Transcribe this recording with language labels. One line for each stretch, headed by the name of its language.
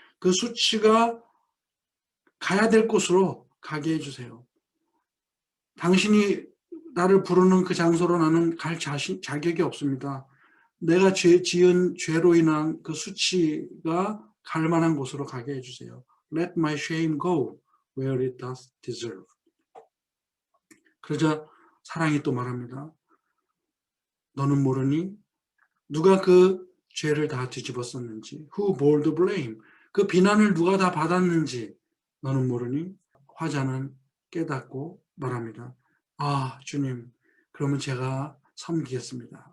Korean: 그 수치가 가야 될 곳으로 가게 해주세요. 당신이 나를 부르는 그 장소로 나는 갈 자격이 없습니다. 내가 지은 죄로 인한 그 수치가 갈 만한 곳으로 가게 해주세요.
English: Let my shame go where it does deserve.
Korean: 그러자 사랑이 또 말합니다. 너는 모르니? 누가 그 죄를 다 뒤집었었는지.
English: Who bore the blame?
Korean: 그 비난을 누가 다 받았는지 너는 모르니? 화자는 깨닫고 말합니다. 주님, 그러면 제가 섬기겠습니다.